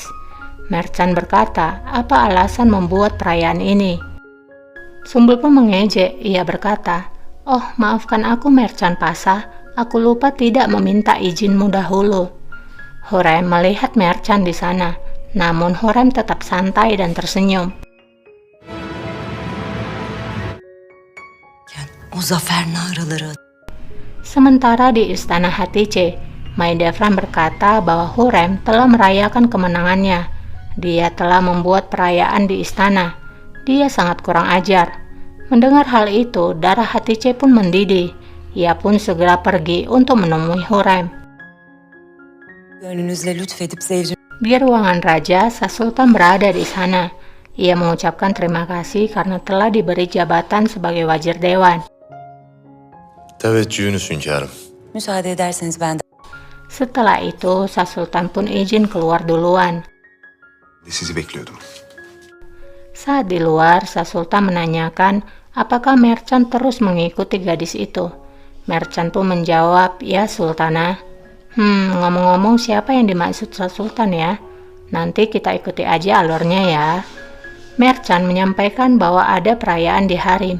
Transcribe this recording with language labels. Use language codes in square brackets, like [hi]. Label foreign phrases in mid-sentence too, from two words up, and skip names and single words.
[id] Mercan berkata, "Apa alasan membuat perayaan ini?" Sumbul pun mengejek. Ia berkata, "Oh, maafkan aku Mercan Pasha. Aku lupa tidak meminta izinmu dahulu." Hurrem melihat Mercan di sana. Namun Hurrem tetap santai dan tersenyum. [tr] O zafer naraları. [id] Sementara di istana Hatice, Mahidevran berkata bahwa Hurrem telah merayakan kemenangannya. Dia telah membuat perayaan di istana. Dia sangat kurang ajar. Mendengar hal itu, darah Hatice pun mendidih. Ia pun segera pergi untuk menemui Hurrem. [tr] Gönlünüzle lütfedip zevcim. [id] Di ruangan raja, Sasultan berada di sana. Ia mengucapkan terima kasih karena telah diberi jabatan sebagai wazir dewan. [tr] Teveccühünüz hünkârım. Müsaade ederseniz ben de. [id] Setelah itu, Sasultan pun izin keluar duluan. [tr] Sizi bekliyordum. [id] Saat di luar, Sasultan menanyakan apakah Mercan terus mengikuti gadis itu. Merchant pun menjawab, "Ya Sultanah." Ngomong-ngomong siapa yang dimaksud Sultan ya? Nanti kita ikuti aja alurnya ya. Merchant menyampaikan bahwa ada perayaan di harem.